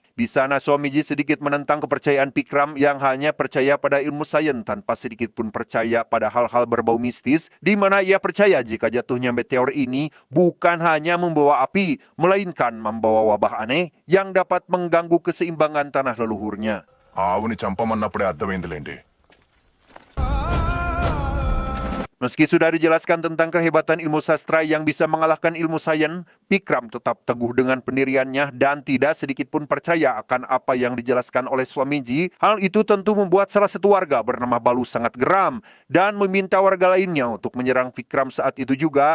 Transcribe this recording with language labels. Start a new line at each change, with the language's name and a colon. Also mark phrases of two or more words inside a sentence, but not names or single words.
Indonesian: Di sana Swamiji sedikit menentang kepercayaan Pikram yang hanya percaya pada ilmu sains tanpa sedikit pun percaya pada hal-hal berbau mistis, di mana ia percaya jika jatuhnya meteor ini bukan hanya membawa api, melainkan membawa wabah aneh yang dapat mengganggu keseimbangan tanah leluhurnya.
Telugu: ఆవుని చంపమన్నప్పుడే అర్థమైందిలేండి.
Indonesian: Meski sudah dijelaskan tentang kehebatan ilmu sastra yang bisa mengalahkan ilmu sains, Pikram tetap teguh dengan pendiriannya dan tidak sedikit pun percaya akan apa yang dijelaskan oleh Swamiji. Hal itu tentu membuat salah satu warga bernama Balu sangat geram dan meminta warga lainnya untuk menyerang Pikram saat itu juga.